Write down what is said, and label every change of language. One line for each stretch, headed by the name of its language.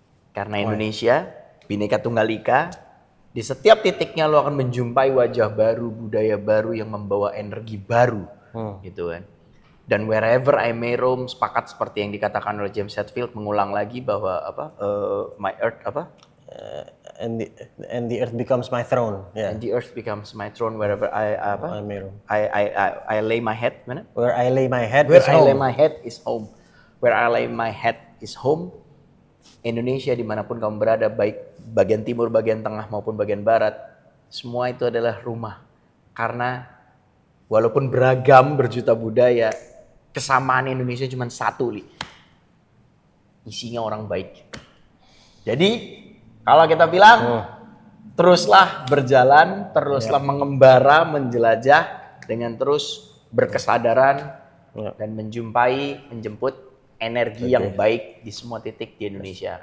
Indonesian: Karena Indonesia, Bhinneka Tunggal Ika, di setiap titiknya lo akan menjumpai wajah baru, budaya baru yang membawa energi baru, gitu kan. Dan
English: wherever I may roam,
Indonesian: sepakat seperti yang dikatakan oleh James Hetfield, mengulang lagi bahwa
English: my earth and the earth becomes my throne. Yeah. And the earth becomes my throne wherever I may roam. I lay my head,
Indonesian: mana?
English: Where I lay my head Where is I home. lay my head is home. Where I lay my head is home.
Indonesian: Indonesia, dimanapun kamu berada, baik bagian timur, bagian tengah maupun bagian barat, semua itu adalah rumah. Karena walaupun beragam, berjuta budaya, kesamaan Indonesia cuma satu, Li. Isinya orang baik. Jadi kalau kita bilang teruslah berjalan, teruslah mengembara, menjelajah dengan terus berkesadaran dan menjemput energi yang baik di semua titik di Indonesia.